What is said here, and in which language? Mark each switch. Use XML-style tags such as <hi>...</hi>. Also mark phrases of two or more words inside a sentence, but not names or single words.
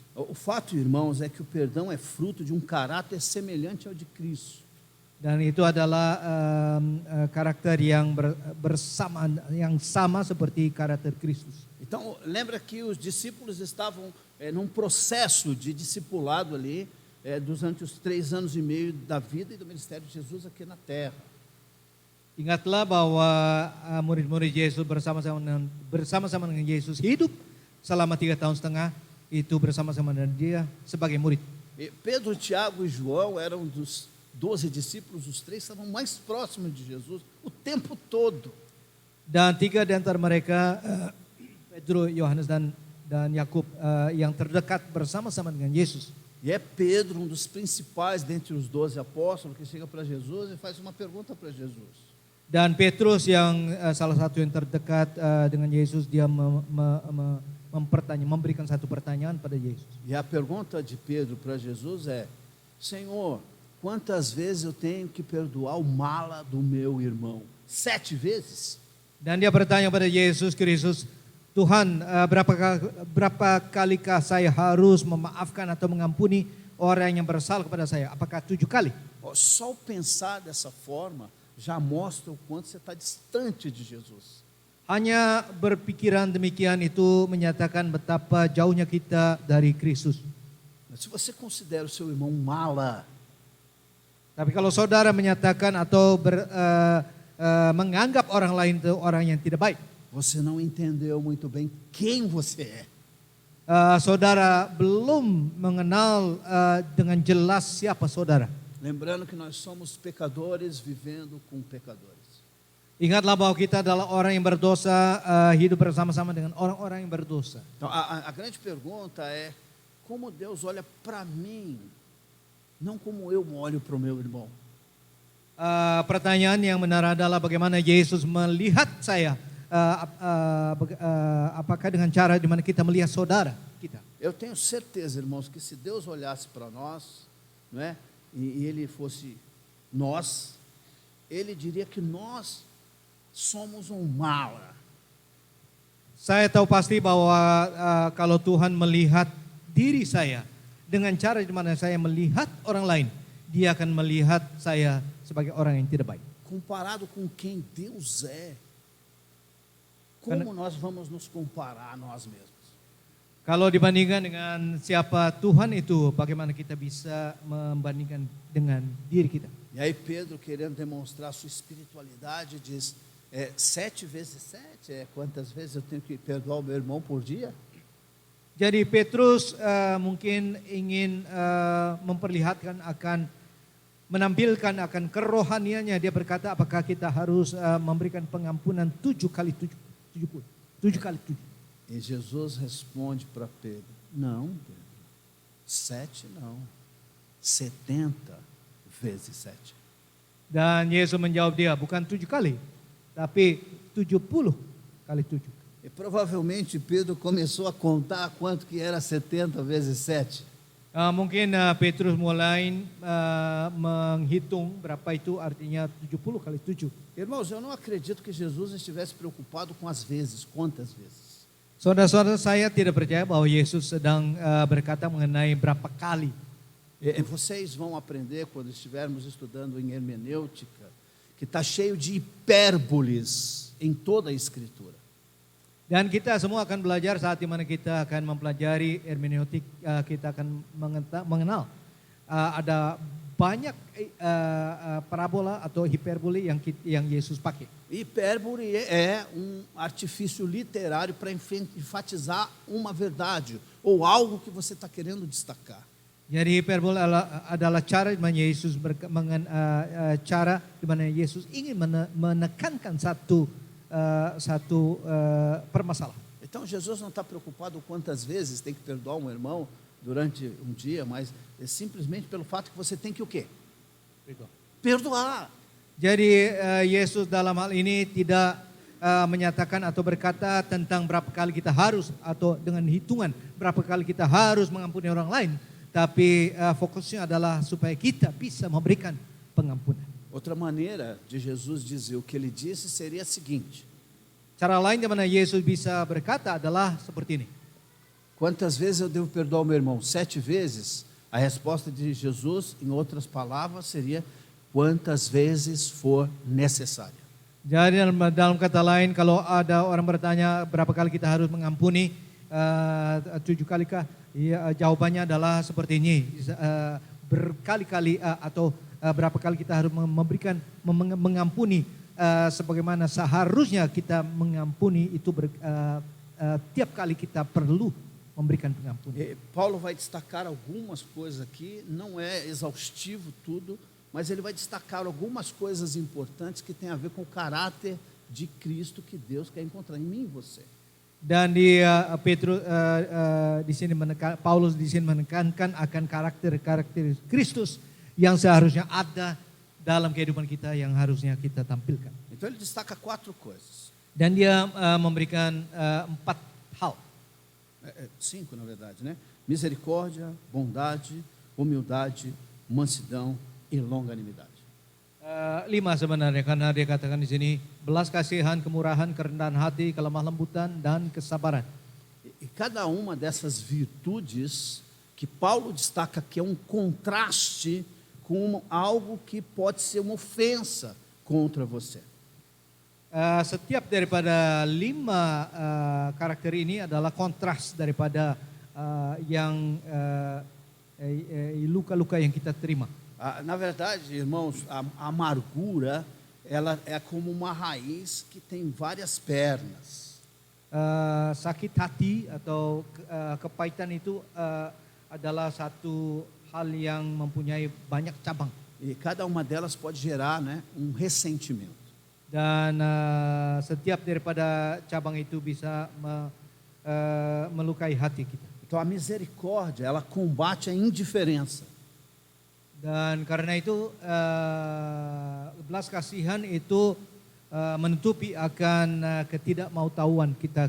<pt>O fato, irmãos, é que o perdão é fruto de um caráter semelhante ao de Cristo.</pt> <id>Dan itu adalah karakter yang yang sama seperti karakter Kristus.</id> <pt>Então, lembra que os discípulos estavam num processo de discipulado ali, durante os 3 anos e meio da vida e do ministério de Jesus aqui na terra.</pt> <id>Ingatlah bahwa murid-murid Yesus bersama-sama dengan Yesus hidup selama 3 tahun setengah itu bersama-sama dengan dia sebagai murid.</id> <pt>E Pedro, Tiago e João eram dos 12 discípulos, os 3 estavam mais próximos de Jesus o tempo todo.</pt> <id>Dan 3 di antara mereka, Pedro, Yohanes dan Yakub, yang terdekat bersama-sama dengan Yesus.</id> <pt>E é Pedro, um dos principais dentre os 12 apóstolos, que chega para Jesus e faz uma pergunta para Jesus.</pt> <id>Dan Petrus yang salah satu yang terdekat dengan Yesus, dia memberikan satu pertanyaan pada Yesus.</id> <pt>E a pergunta de Pedro para Jesus é: Senhor, quantas vezes eu tenho que perdoar o mala do meu irmão? 7 vezes?</pt> <id>Dan dia bertanya pada Yesus Kristus, Tuhan, berapa kalikah saya harus memaafkan atau mengampuni orang yang bersalah kepada saya? Apakah 7 kali?</id> <pt>Só pensar dessa forma já mostra o quanto você está distante de Jesus.</pt> <id>Hanya berpikiran demikian itu menyatakan betapa jauhnya kita dari Kristus.</id> <pt>Mas se você considera o seu irmão mala,</pt> <id>Tapi kalau saudara menyatakan atau menganggap orang lain itu orang yang tidak baik,</id> <pt>você não entendeu muito bem quem você é.</pt> <id>saudara belum mengenal dengan jelas siapa saudara.</id> <pt>Lembrando que nós somos pecadores vivendo com pecadores.</pt> <id>Ingatlah bahwa kita adalah orang yang berdosa, hidup bersama-sama dengan orang-orang yang berdosa.</id> <pt>Então, a grande pergunta é, como Deus olha para mim, não como eu olho para o meu irmão.</pt> <id>Pertanyaan yang benar adalah bagaimana Yesus melihat saya, apakah dengan cara di mana kita melihat saudara kita.</id> <pt>Eu tenho certeza, irmãos, que se Deus olhasse para nós, não é? E Ele fosse nós, Ele diria que nós somos mala.</pt> <id>Saya tahu pasti bahwa kalau Tuhan melihat diri saya dengan cara di mana saya melihat orang lain, Dia akan melihat saya sebagai orang yang tidak baik.</id> <pt>Comparado com quem Deus é, como nós vamos nos comparar a nós mesmos?</pt> <id>Kalau dibandingkan dengan siapa Tuhan itu, bagaimana kita bisa membandingkan dengan diri kita?</id> <pt>E aí Pedro, querendo demonstrar sua espiritualidade, diz, 7 vezes 7, quantas vezes eu tenho que perdoar o meu irmão por dia?</pt> <id>Jadi Petrus mungkin ingin memperlihatkan menampilkan akan kerohaniannya. Dia berkata, apakah kita harus memberikan pengampunan 7 kali 70? 7 kali 7.</id> <pt>E Jesus responde para Pedro, não, Pedro, 7 não, 70 vezes 7.</pt> <id>Dan Yesus menjawab dia, bukan 7 kali, tapi 70 kali 7.</id> <pt>E provavelmente Pedro começou a contar quanto que era 70 vezes 7.</pt> <id>Mungkin Petrus mulai menghitung berapa itu artinya 70 kali 7.</id> <pt>Irmãos, eu não acredito que Jesus estivesse preocupado com as vezes, quantas vezes.</pt> <id>Saudara-saudara, saya tidak percaya bahwa Yesus sedang berkata mengenai berapa kali.</id> <pt>Vocês vão aprender quando estivermos estudando em hermenêutica, que está cheio de hipérboles em toda a Escritura.</pt> <id>Dan kita semua akan belajar saat dimana kita akan mempelajari hermeneutik, kita akan mengenal ada banyak parabola atau hiperbole yang Yesus pakai.</id> <pt>Hipérbole é artifício literário para enfatizar uma verdade ou algo que você está querendo destacar.</pt> <id>Jadi hiperbole adalah cara di mana Yesus cara di mana Yesus ingin menekankan satu permasalahan.</id> <pt>Então Jesus não está preocupado quantas vezes tem que perdoar um irmão durante um dia, mas é simplesmente pelo fato que você tem que o quê? Perdoar.</pt> <id>Jadi Yesus dalam hal ini tidak menyatakan atau berkata tentang berapa kali kita harus atau dengan hitungan berapa kali kita harus mengampuni orang lain, tapi fokusnya adalah supaya kita bisa memberikan pengampunan.</id> <pt>Outra maneira de Jesus dizer o que ele disse seria a seguinte:</pt> <id>Cara lain di mana Yesus bisa berkata adalah seperti ini.</id> <pt>Quantas vezes eu devo perdoar o meu irmão? 7 vezes? A resposta de Jesus, em outras palavras, seria quantas vezes for necessária.</pt> <id>Jadi dalam kata lain, kalau ada orang bertanya berapa kali kita harus mengampuni, 7 kali kah? Ya, jawabannya adalah seperti ini, berkali-kali atau berapa kali kita harus mengampuni, sebagaimana seharusnya kita mengampuni itu tiap kali kita perlu memberikan pengampunan.</id> <pt>Paulo vai destacar algumas coisas aqui, não é exaustivo tudo, mas ele vai destacar algumas coisas importantes que tem a ver com o caráter de Cristo que Deus quer encontrar em mim e você.</pt> <id>Dan di Petrus di sini Paulus di sini menekankan akan karakter Kristus yang seharusnya ada dalam kehidupan kita, yang harusnya kita tampilkan.</id> <pt>Então ele destaca 4 coisas.</pt> <id>Dan dia memberikan 4 hal.</id> <pt>5 na verdade, né? Misericórdia, bondade, humildade, mansidão e longanimidade.</pt> <id>5 sebenarnya, karena dia katakan di sini belas kasihan, kemurahan, kerendahan hati, kelemah lembutan, dan kesabaran.</id> <pt>E cada uma dessas virtudes que Paulo destaca que é um contraste com algo que pode ser uma ofensa contra você.</pt> <id>Setiap daripada 5 karakter ini adalah kontras daripada yang luka-luka yang kita terima.</id> <pt>Na verdade, irmãos, a amargura, ela é como uma raiz que tem várias pernas.</pt> <id>Sakit hati atau kepahitan itu adalah satu hal yang mempunyai banyak cabang.</id> <pt>E cada uma delas pode gerar, né, um ressentimento.</pt> <id>Dan setiap daripada cabang itu bisa melukai hati kita.</id> <pt>Então a misericórdia, ela combate a indiferença.</pt> <id>Dan karena itu belas kasihan itu menutupi akan ketidakmautawan kita.</id>